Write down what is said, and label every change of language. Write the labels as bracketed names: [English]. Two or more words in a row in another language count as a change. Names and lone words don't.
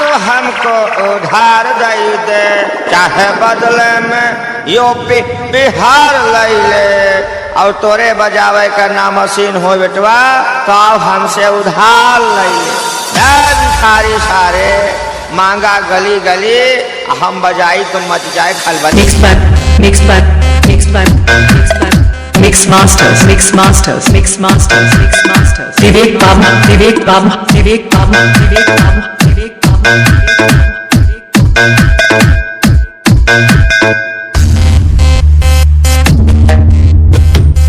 [Bhojpuri] हमको उधार दे, चाहे बदले में यूपी बिहार ले ले, और तोरे बजावे का ना मशीन हो बेटवा तो हमसे उधार ले ले। सारे मांगा गली गली, हम बजाई तो मच जाए खलबली। [English] Mix masters, mix masters, mix masters, mix masters. Vivek Baba, Vivek Baba, Vivek Baba, Vivek Baba, Vivek Baba, Vivek Baba.